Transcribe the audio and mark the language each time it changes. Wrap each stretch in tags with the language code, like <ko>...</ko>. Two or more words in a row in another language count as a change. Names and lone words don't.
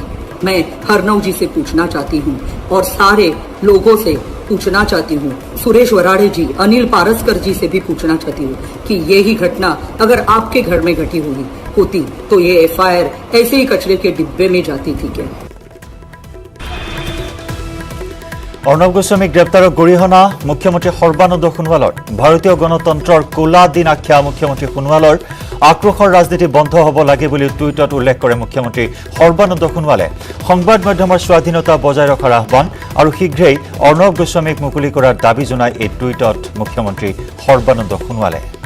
<hi>मैं अर्णव जी से पूछना चाहती हूँ और सारे लोगों से पूछना चाहती हूँ, सुरेश वराड़े जी, अनिल पारसकर जी से भी पूछना चाहती हूँ कि यही घटना अगर आपके घर में घटी होती तो ये FIR ऐसे ही कचरे के डिब्बे में जाती थी क्या?</hi> <as>অৰ্ণৱ গোস্বামীক গ্ৰেপ্তাৰৰ গৰিহণা মুখ্যমন্ত্ৰী সৰ্বানন্দ সোণোৱালৰ ভাৰতীয় গণতন্ত্ৰৰ কোলা দিন আখ্যা মুখ্যমন্ত্ৰী সোণোৱালৰ আক্ৰোশৰ ৰাজনীতি বন্ধ হ'ব লাগে বুলি টুইটত উল্লেখ কৰে মুখ্যমন্ত্ৰী সৰ্বানন্দ সোণোৱালে সংবাদ মাধ্যমৰ স্বাধীনতা বজাই ৰখাৰ আহ্বান আৰু শীঘ্ৰেই অৰ্ণৱ গোস্বামীক মুকলি কৰাৰ দাবী জনাই এই টুইটত মুখ্যমন্ত্ৰী সৰ্বানন্দ সোণোৱালে</as>